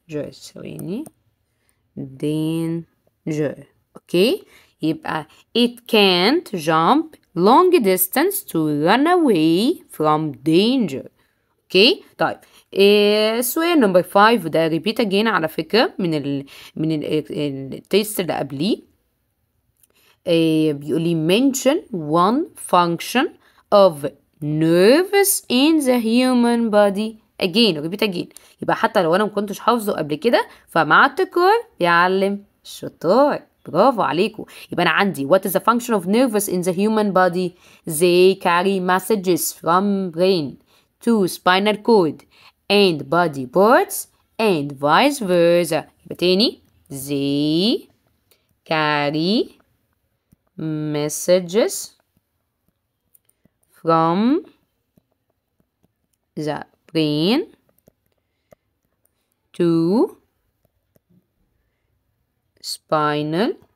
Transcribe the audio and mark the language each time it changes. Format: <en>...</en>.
<ar>ثواني danger.</ar> <en>okay,</en> <ar>يبقى</ar> <en>it can't jump long distance to run away from danger.</en> <ar>اوكي، طيب سؤال نمبر 5 وده</ar> <en>repeat again</en> <ar>على فكرة من التيست اللي قبليه. بيقول لي</ar> <en>mention one function of nerves in the human body. repeat again.</en> <ar>يبقى حتى لو انا ما كنتش حافظه قبل كده فمع التكرار يعلم. شطار، برافو عليكم. يبقى انا عندي</ar> <en>what is the function of nerves in the human body. they carry messages from brain to spinal cord and body parts and vice versa.</en> <ar>يبقى تاني</ar> <en>they carry messages from the brain to spinal</en>